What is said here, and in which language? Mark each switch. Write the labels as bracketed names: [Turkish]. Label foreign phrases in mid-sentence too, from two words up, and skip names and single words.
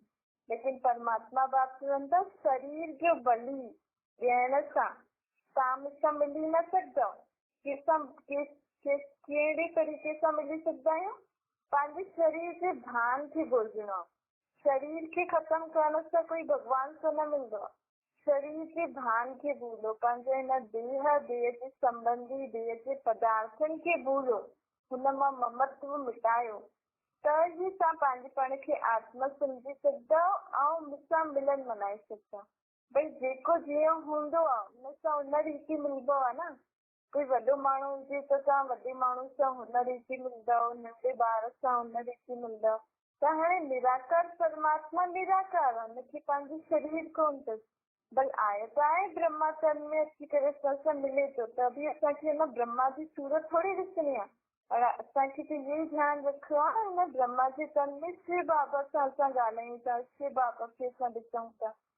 [Sindhi] लेकिन परमात्मा बाप चवनि था शरीर जो बलि ॾियण सां तव्हां मूंसां मिली न सघंदव। कहिड़े तरीक़े सां मिली सघंदा आहियूं? पंहिंजे शरीर जे भान खे भुलिजणो आहे। शरीर खे ख़तमु करण सां कोई भॻवान सां न मिलंदो आहे। शरीर जे भान खे भूलो, पंहिंजे हिन देह जे संबंधी देह जे पदार्थनि खे भूलो, हुन मां ममत्व मिटायो त ई तव्हां पंहिंजे पाण खे आत्मा सम्झी सघंदा ऐं मूंसां मिलन मनाए सघंदा। भई जेको जीअं हूंदो आहे हुन सां हुन रीति मिलंदो आहे न। कोई वॾो माण्हू हुजे त तव्हां वॾे माण्हू सां हुन रीति मिलंदव, नंढे ॿार सां हुन रीति मिलंदव। त हाणे निराकार परमात्मा निराकार आहे, हुनखे पंहिंजो शरीर कोन अथसि, भई आहे त आहे ब्रह्माचंद में अची करे असां सां मिले थो, त बि असांखे हिन ब्रह्मा जी सूरत थोरी ॾिसणी आहे। पर असांखे त इहो ई ध्यानु रखिणो आहे हिन ब्रह्मा जे तन में शिव बाबा सां असां ॻाल्हायूं था, शिव बाबा खे असां ॾिसूं था।